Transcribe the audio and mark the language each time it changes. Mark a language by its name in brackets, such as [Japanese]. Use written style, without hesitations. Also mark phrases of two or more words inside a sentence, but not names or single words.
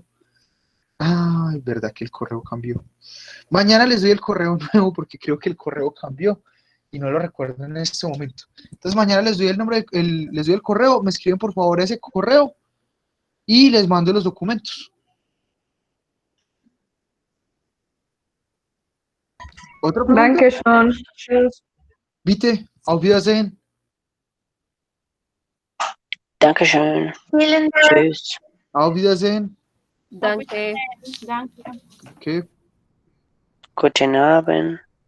[Spanish] Ay, verdad que el correo cambió. Mañana les doy el correo nuevo porque creo que el correo cambió y no lo recuerdo en este momento. Entonces mañana les doy el nombre, les doy el correo, me escriben por favor a ese correo y les mando los documentos. ¿Otra pregunta? [German] Dankeschön. Tschüss. Bitte, auf Wiedersehen. Dankeschön. Vielen Dank. Tschüss. Auf Wiedersehen. Danke. Danke. Okay. Guten Abend.